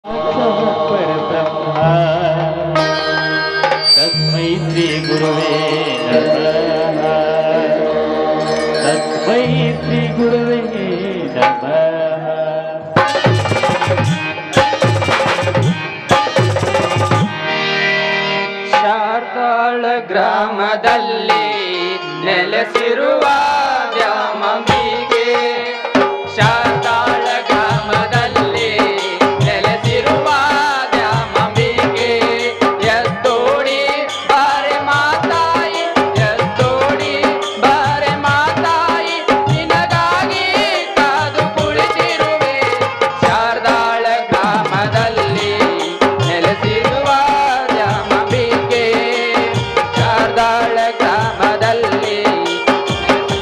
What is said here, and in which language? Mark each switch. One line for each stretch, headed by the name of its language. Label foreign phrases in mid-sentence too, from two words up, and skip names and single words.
Sanskrit: परब्रह्म तस्मै श्री गुरुवे नमः तस्मै श्री गुरुवे नमः
Kannada: ಶಾರ್ದಾಳ ಗ್ರಾಮದಲ್ಲಿ ನೆಲೆಸಿರುವ ದ್ಯಾಮಂಬಿಗೆ ಶಾರ್ದಾಳ ಗ್ರಾಮದಲ್ಲಿ ನೆಲೆಸಿರುವ ದ್ಯಾಮಂಬಿಗೆ ಎದ್ದೋಡಿ ಬಾರೆ ಮಾತಾಯಿ ಎದ್ದೋಡಿ ಬಾರೆ ಮಾತಾಯಿ ನಿನಗಾಗಿ ಕಾದು ಕುಳಿತಿರುವೆ ಶಾರ್ದಾಳ ಗ್ರಾಮದಲ್ಲಿ ನೆಲೆಸಿರುವ ದ್ಯಾಮಂಬಿಗೆ ಶಾರ್ದಾಳ ಗ್ರಾಮದಲ್ಲಿ